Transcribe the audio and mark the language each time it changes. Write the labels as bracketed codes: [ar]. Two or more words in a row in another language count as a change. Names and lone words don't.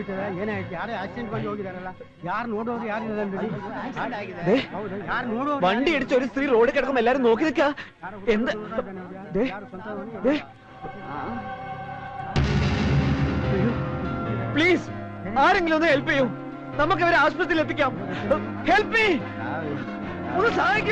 [kn] ಏನಾಯ್ತು ಯಾರೇ ಆಕ್ಸಿಡೆಂಟ್ ಬಂದು ಹೋಗಿದಾರಲ್ಲ ಯಾರು ನೋಡೋರು ಯಾರು [ml] വണ്ടി ഇടിച്ച ഒരു സ്ത്രീ റോഡിൽ കിടക്കുമ്പോ എല്ലാരും നോക്കി നിൽക്കാ. എന്ത് പ്ലീസ് ആരെങ്കിലും ഒന്ന് ഹെൽപ്പ് ചെയ്യൂ. നമുക്ക് അവരെ ആശുപത്രിയിൽ എത്തിക്കാം. [en] help me, [ml] ഒന്ന് സഹായിക്കൂ.